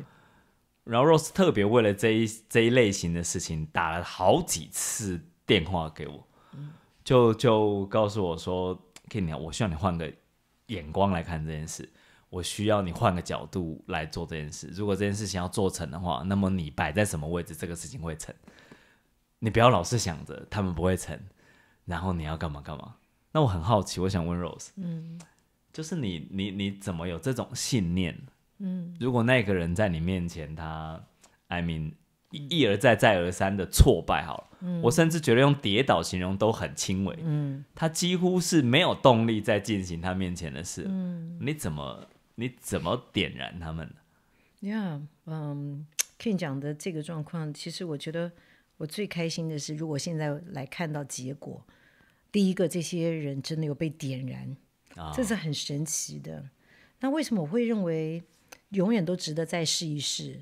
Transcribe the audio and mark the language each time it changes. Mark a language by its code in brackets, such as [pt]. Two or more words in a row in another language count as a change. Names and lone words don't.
[zh] 然後 Rose 特別為了這一類型的事情打了好幾次電話給我，就告訴我說 King， 我需要你換個眼光來看這件事，我需要你換個角度來做這件事。如果這件事情要做成的話，那麼你擺在什麼位置，這個事情會成。你不要老是想着他們不會成，然後你要幹嘛幹嘛。那我很好奇，我想問 Rose，就是你怎麼有這種信念？如果那個人在你面前，他 [en] I mean [zh] 一而再再而三的挫敗好了，我甚至覺得用跌倒形容都很輕微，他幾乎是沒有動力在進行他面前的事，你怎麼點燃他們？Yeah， King 講的這個狀況，其實我覺得我最開心的是，如果現在來看到結果，第一個這些人真的有被點燃，這是很神奇的。那為什麼我會認為永遠都值得再試一試？